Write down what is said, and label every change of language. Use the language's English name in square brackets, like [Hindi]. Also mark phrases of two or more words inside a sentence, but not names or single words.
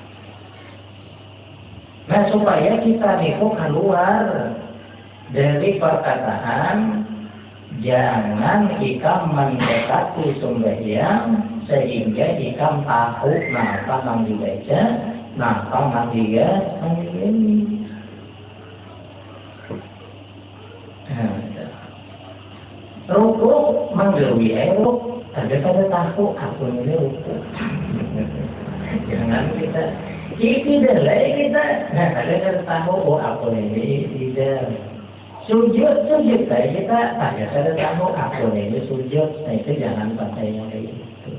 [Banjar] Nah supaya kita niku keluar dari perkataan jangan ikam mendekati sembahyang sehingga ikam tahu napa yang dibaca, napa yang dia ini. Rukuk menggawi rukuk, ada tahu aku ini rukuk. Jangan kita i'tidal kita, nah ada tahu oh aku ini i'tidal. Sujud saja kita ada tahu aku ini sujud, nah itu jangan pakai yang kayak gitu.